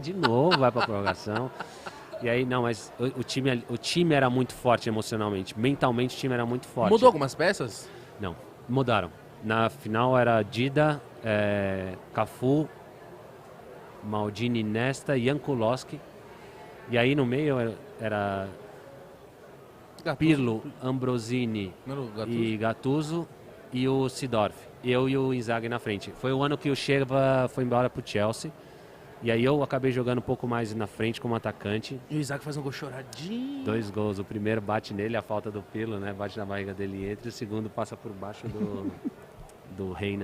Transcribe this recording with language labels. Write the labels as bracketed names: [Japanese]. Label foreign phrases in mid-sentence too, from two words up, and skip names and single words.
[Portuguese] E vai de novo, vai pra prorrogação. E aí, não, mas o time era muito forte emocionalmente. Mentalmente, o time era muito forte. Mudou algumas peças? Não, mudaram. Na final era Dida, Cafu, Maldini, Nesta, Jankulovski. E aí no meio era Gattuso. Pirlo, Ambrosini Não, Gattuso. e Gattuso e o Seedorf. Eu e o Inzaghi na frente. Foi o ano que o Sheva foi embora pro Chelsea. E aí eu acabei jogando um pouco mais na frente como atacante. E o Isaac faz um gol choradinho. 2 gols. O primeiro bate nele, a falta do Pirlo, né? Bate na barriga dele e entra. E o segundo passa por baixo do Reina.